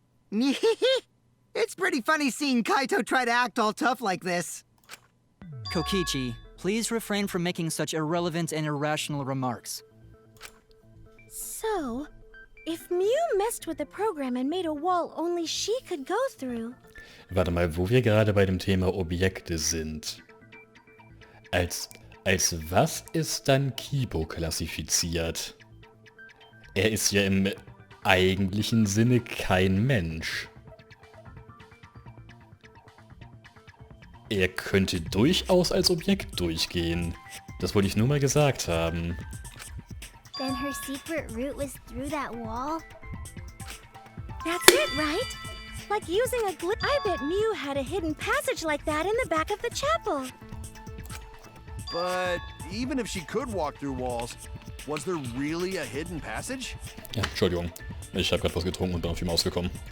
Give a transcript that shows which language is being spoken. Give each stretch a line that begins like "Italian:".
English: It's pretty funny seeing Kaito try to act all tough like this. Kokichi, please refrain from making such irrelevant and irrational remarks. So, if Mew messed with the program and made a wall only she could go through...
German: Warte mal, wo wir gerade bei dem Thema Objekte sind. Als was ist dann Kibo klassifiziert? Er ist ja im eigentlichen Sinne kein Mensch. Er könnte durchaus als Objekt durchgehen. Das wollte ich nur mal gesagt haben.
English: Then her secret route was through that wall? That's it, right? Like using a glitch. I bet Mew had a hidden passage like that in the back of the chapel. But even if she could walk through walls, was there really a hidden passage?
German: Ja, Entschuldigung. Ich habe gerade was getrunken und bin auf die Maus gekommen.